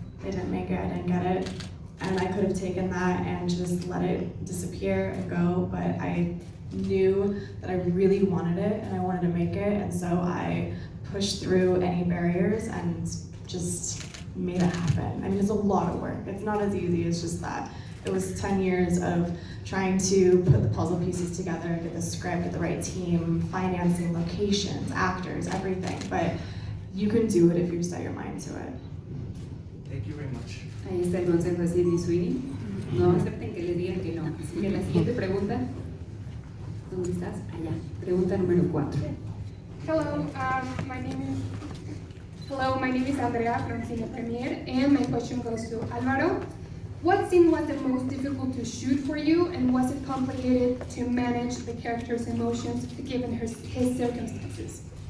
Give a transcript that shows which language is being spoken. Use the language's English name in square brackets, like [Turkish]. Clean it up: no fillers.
[English] They didn't make it, I didn't get it. And I could have taken that and just let it disappear and go, but I knew that I really wanted it and I wanted to make it, and so I pushed through any barriers and just made it happen. I mean, it's a lot of work. It's not as easy as just that. It was 10 years of trying to put the puzzle pieces together, get the script, get the right team, financing, locations, actors, everything. But you can do it if you set your mind to it. Thank you very much. [Spanish] Ahí está el consejo de Sidney Sweeney. No acepten que les digan que no. Así que la siguiente pregunta. ¿Dónde estás? Allá. Pregunta número 4. [English] Hello, my name is Andrea from Cine Premier, and my question goes to Alvaro. What scene was the most difficult to shoot for you, and was it complicated to manage the character's emotions given his circumstances?